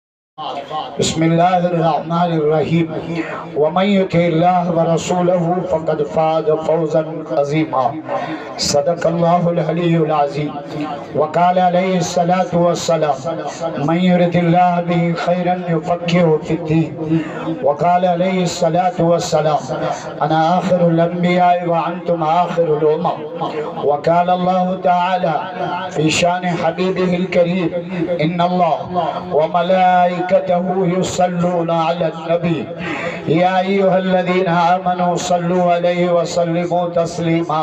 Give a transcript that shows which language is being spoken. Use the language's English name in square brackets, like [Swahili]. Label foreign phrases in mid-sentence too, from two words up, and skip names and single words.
[Arabic] بسم الله الرحمن الرحيم ومن يطع الله و رسوله فقد فاز فوزا عظيما صدق الله العلي العظيم و قال عليه الصلاة والسلام من يرد الله به خيرا يفقهه في الدين و قال عليه الصلاة والسلام أنا آخر الأنبياء و أنتم آخر الأمم و قال الله تعالى في شأن حبيبه الكريم إن الله و ملائكته يصلون على النبي يا أيها الذين آمنوا صلوا عليه و سلموا تسليما.